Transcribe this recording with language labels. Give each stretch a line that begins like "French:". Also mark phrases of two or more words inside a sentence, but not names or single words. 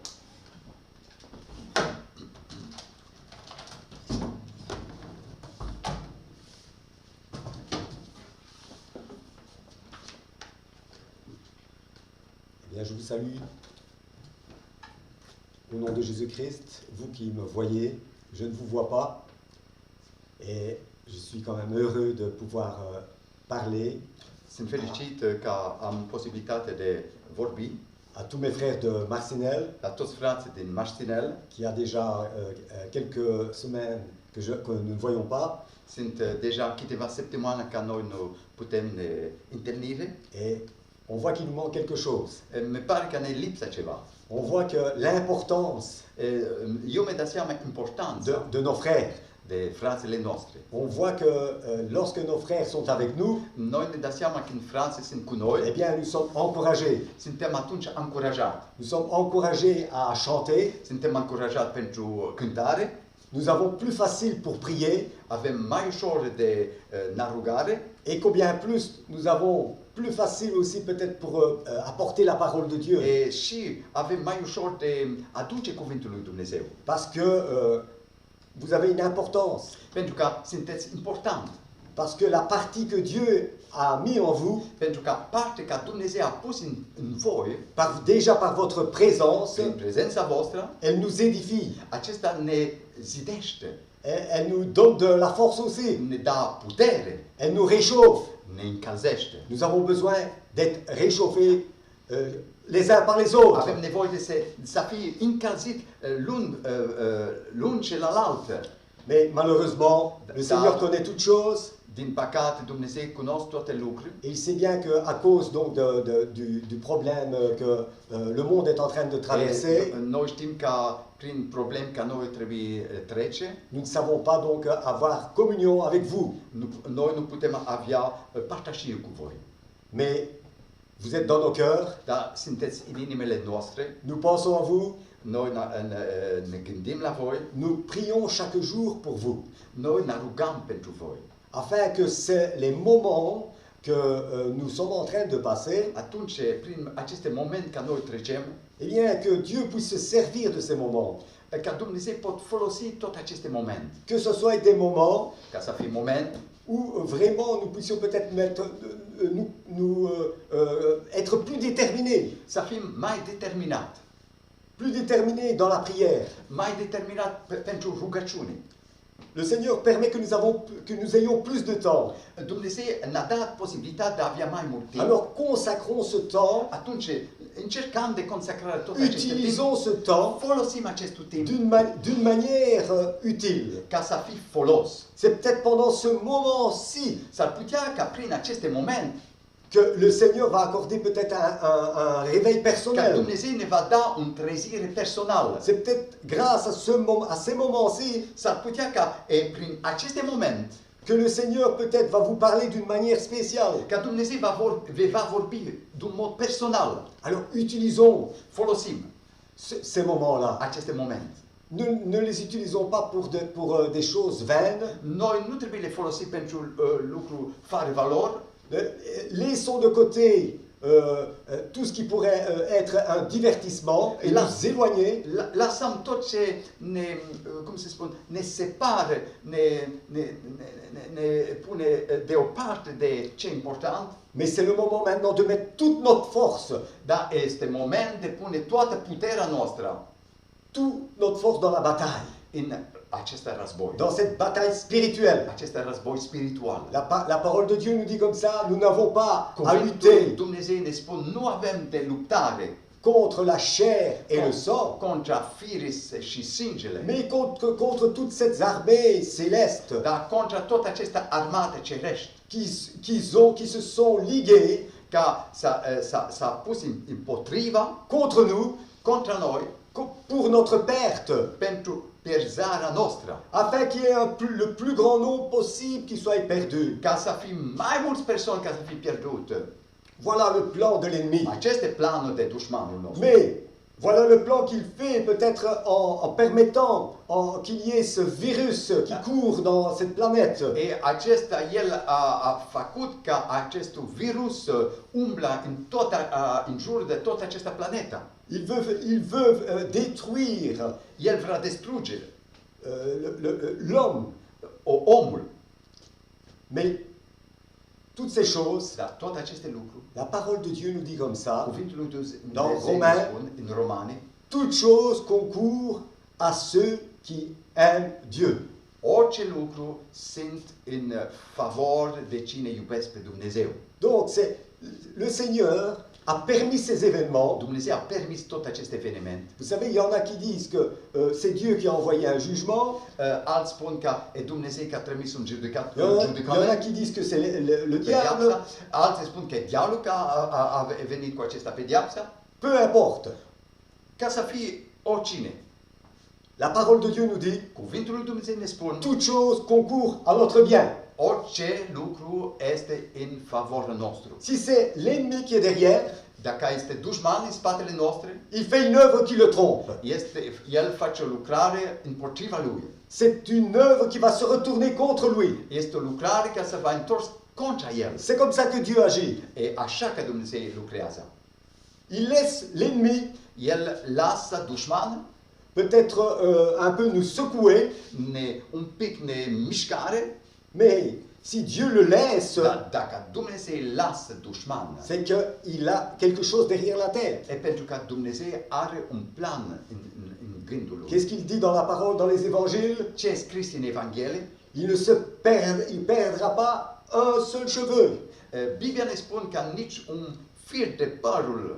French: Eh bien, je vous salue au nom de Jésus-Christ, vous qui me voyez, je ne vous vois pas, et je suis quand même heureux de pouvoir parler
Romanian: Sunt fericit că am posibilitatea de vorbi
French: à tous mes frères de Marcinelle,
Romanian: la toți frații din Maștinel.
French: qui a déjà quelques semaines que nous ne voyons pas,
Romanian: Sunt deja câteva săptămâni ca noi nu putem ne întâlnire.
French: et on voit qu'il nous manque quelque chose.
Romanian: Mi pare că ne lipsa ceva.
French: On voit que l'importance
Romanian: Eu mi-am dat seama importanța
French: de nos frères,
Romanian: de frațile noastre.
French: on voit que lorsque nos frères sont avec nous,
Romanian: Noi ne dăm seama când frații sunt cu noi,
French: eh bien, nous sommes encouragés.
Romanian: suntem atunci încurajați.
French: Nous sommes encouragés à chanter,
Romanian: Suntem încurajați pentru cântare,
French: nous avons plus facile pour prier,
Romanian: avem mai ușor de rugare
French: et combien plus nous avons plus facile aussi peut-être pour apporter la parole de Dieu.
Romanian: și avem mai ușor de aduce cuvântul lui Dumnezeu.
French: Parce que vous avez une importance.
Romanian: Pentru că sunteți important.
French: Parce que la partie que Dieu a mis en vous,
Romanian: Pentru că partea ca Dumnezeu a pus în voi,
French: déjà par votre présence,
Romanian: prin prezența voastră,
French: elle nous édifie.
Romanian: acesta ne zidește,
French: Elle nous donne de la force aussi.
Romanian: ne dă putere,
French: Elle nous réchauffe.
Romanian: ne încălzește.
French: Nous avons besoin d'être réchauffés les uns par les autres.
Romanian: Avem nevoie de să fie încălzit l'un celălalt.
French: Mais malheureusement, le Seigneur connaît toutes choses.
Romanian: Din păcate, Dumnezeu cunosc toate lucrurile.
French: Et il sait bien qu'à cause donc du problème que le monde est en train de traverser,
Romanian: Noi știm că prin probleme ca noi trebuie trece,
French: nous ne savons pas donc avoir communion avec vous.
Romanian: noi nu putem avea părtășie cu voi.
French: Mais vous êtes dans nos cœurs,
Romanian: Dar sunteți în inimile noastre,
French: nous pensons à vous,
Romanian: noi ne gândim la voi,
French: nous prions chaque jour pour vous,
Romanian: noi ne rugăm pentru voi.
French: afin que les moments que nous sommes en train de passer,
Romanian: Atunci, prin aceste momente ca noi trecem,
French: eh bien que Dieu puisse se servir de ces moments,
Romanian: ca Dumnezeu pot folosi tot aceste momente.
French: que ce soit des moments
Romanian: Ca să fie moment
French: où vraiment nous puissions peut-être être plus déterminés,
Romanian: să fim mai
French: déterminés dans la prière.
Romanian: mai determinat pentru rugăciune.
French: Le Seigneur permet que nous ayons plus de temps.
Romanian: Dumnezeu ne-a dat posibilitatea de a avea mai mult timp.
French: Alors consacrons ce temps,
Romanian: Atunci încercăm de consacrare tot acest timp.
French: utilisons ce temps
Romanian: Folosim acest timp
French: d'une manière utile.
Romanian: ca să fie folos.
French: C'est peut-être pendant ce moment-ci
Romanian: S-ar putea ca prin aceste momente
French: que le Seigneur va accorder peut-être un réveil
Romanian: ca
French: personnel.
Romanian: Dumnezeu ne va da o trezire personală.
French: C'est peut-être grâce à ces moments-ci
Romanian: S-ar putea ca prin aceste momente
French: que le Seigneur peut-être va vous parler d'une manière spéciale.
Romanian: ca Dumnezeu va vorbi d'un mod personal.
French: Alors utilisons
Romanian: Folosim
French: ces moments-là.
Romanian: aceste momente.
French: Ne les utilisons pas pour des choses vaines.
Romanian: Noi nu trebuie le folosim pentru lucruri fără valori.
French: Laissons de côté tout ce qui pourrait être un divertissement et
Romanian: Là.
French: nous éloigner
Romanian: Lăsăm tot ce cum se spune, ne separă, ne pune deoparte de ce e important,
French: mais c'est le moment maintenant de mettre toute notre force,
Romanian: dar este moment de pune toată puterea noastră
French: toute notre force dans la bataille,
Romanian: în acest război,
French: dans cette bataille spirituelle.
Romanian: acest război spiritual.
French: La parole de Dieu nous dit comme ça, nous n'avons pas à
Romanian: Cuvântul
French: lutter
Romanian: Dumnezeu ne spune, nu avem de luptare
French: contre la chair et le sang,
Romanian: contra firii și sângele,
French: mais contre toutes ces armées célestes
Romanian: dar contra toate aceste armate cerești,
French: qui se sont liguées
Romanian: ca s-a pus împotriva,
French: contre nous
Romanian: contra noi,
French: pour notre perte,
Romanian: pentru pierzarea noastră,
French: afin qu'il y ait le plus grand nombre possible qui soit perdu.
Romanian: ca să fim mai mulți persoane ca să fie pierdute.
French: Voilà le plan de l'ennemi.
Romanian: Aceste planuri de dușmanul nostru.
French: Mais voilà le plan qu'il fait peut-être en permettant qu'il y ait ce virus qui court dans cette planète.
Romanian: E acesta, el a făcut ca acest virus umblă în jur de toată această planetă.
French: Il veut détruire
Romanian: El vrea distruge
French: l'homme.
Romanian: omul.
French: Mais toutes ces choses,
Romanian: Dar toate aceste lucruri,
French: la parole de Dieu nous dit comme ça,
Romanian: cuvântul lui Dumnezeu
French: Dans
Romanian: ne
French: Romains,
Romanian: spune, în Romani,
French: toutes choses concourent à ceux qui aiment Dieu.
Romanian: orice lucru sunt în favor de cine iubesc pe Dumnezeu.
French: Donc le Seigneur a permis ces événements.
Romanian: Dumnezeu a permis tot acest eveniment.
French: Vous savez, il y en a qui disent que c'est Dieu qui a envoyé un jugement.
Romanian: Alți spun că e Dumnezeu care a trimis un
French: Il y en a
Romanian: judecător.
French: qui disent que c'est le diable.
Romanian: Pedeapsa. Alții spun că e diavolul care a venit cu acesta pedeapsa.
French: Peu importe.
Romanian: Ca să fie oricine.
French: La parole de Dieu nous dit,
Romanian: Cuvântul lui Dumnezeu ne spune,
French: toutes choses concourent à notre bien.
Romanian: orice lucru este în favoarea nostru.
French: Si c'est l'ennemi qui est derrière,
Romanian: Dacă este dușman în spatele nostru,
French: il fait une œuvre qui le trompe.
Romanian: el face o lucrare împotriva lui.
French: C'est une œuvre qui va se retourner contre lui.
Romanian: Este o lucrare care se va întors contra el.
French: C'est comme ça que Dieu agit.
Romanian: E așa că Dumnezeu lucrează.
French: Il laisse l'ennemi
Romanian: El lasă dușman,
French: peut-être un peu nous secouer,
Romanian: un pic ne mișcare,
French: mais si Dieu le laisse,
Romanian: dar dacă Dumnezeu lasă dușman,
French: c'est qu'il a quelque chose derrière la tête.
Romanian: e pentru că Dumnezeu are un plan în gândul lui.
French: Qu'est-ce qu'il dit dans la parole, dans les évangiles?
Romanian: Ce e scris în Evanghelie?
French: Il perdra pas un seul cheveu.
Romanian: Biblia ne spune că nici un fir de părul